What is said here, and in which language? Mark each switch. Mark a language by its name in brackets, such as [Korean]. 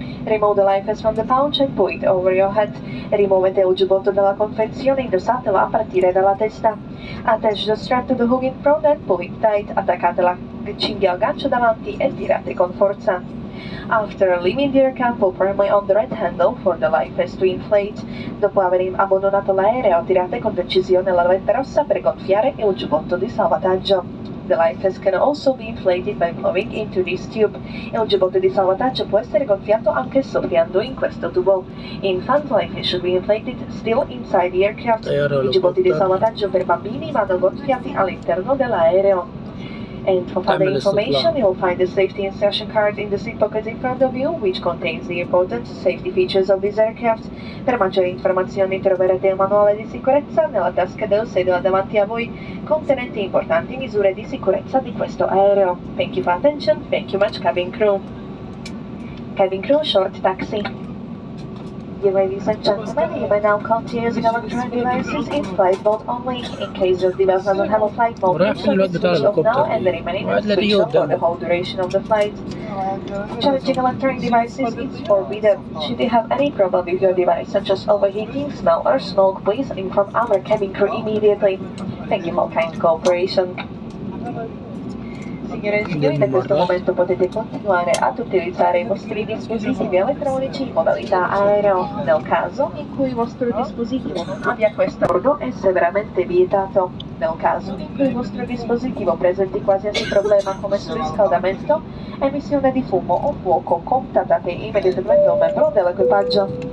[English] Remove the life vest from the pouch and put it over your head. [Italian] Rimuovete il giubbotto dalla confezione e indossatelo a partire dalla testa. [English] Attach the strap to the hook in front and pull it tight. [Italian] Attaccate la cinghia al gancio davanti e tirate con forza. [English] After leaving the aircraft, pull firmly on the red handle for the life vest to inflate. [Italian] Dopo aver abbandonato l'aereo, tirate con decisione la levetta rossa per gonfiare il giubbotto di salvataggio. [English] The life vest can also be inflated by blowing into this tube. [Italian] Il giubbotto di salvataggio può essere gonfiato anche soffiando in questo tubo. [English] Infant life vest should be inflated still inside the aircraft. [Italian] I giubbotti di salvataggio per bambini vanno gonfiati all'interno dell'aereo. [English] And for further information, you will find the safety insertion card in the seat pocket in front of you, which contains the important safety features of this aircraft. [Italian] Per maggiori informazioni troverete il manuale di sicurezza nella tasca del sedile davanti a voi, contenente importanti misure di sicurezza di questo aereo. [English] Thank you for attention. Thank you much, cabin crew. Cabin crew, short taxi. Ladies and gentlemen, you may now continue using electronic devices in flight mode only. In case your device doesn't have a flight mode, please switch off now and remain in switch off for the whole duration of the flight. Charging electronic devices is forbidden. Should you have any problem with your device, such as overheating, smell, or smoke, please inform our cabin crew immediately. Thank you for kind cooperation. [Italian] Signore e signori, da questo momento potete continuare ad utilizzare i vostri dispositivi elettronici in modalità aereo. Nel caso in cui il vostro dispositivo non abbia questo bordo, è severamente vietato. Nel caso in cui il vostro dispositivo presenti qualsiasi problema come surriscaldamento, emissione di fumo o fuoco, contattate immediatamente un membro dell'equipaggio.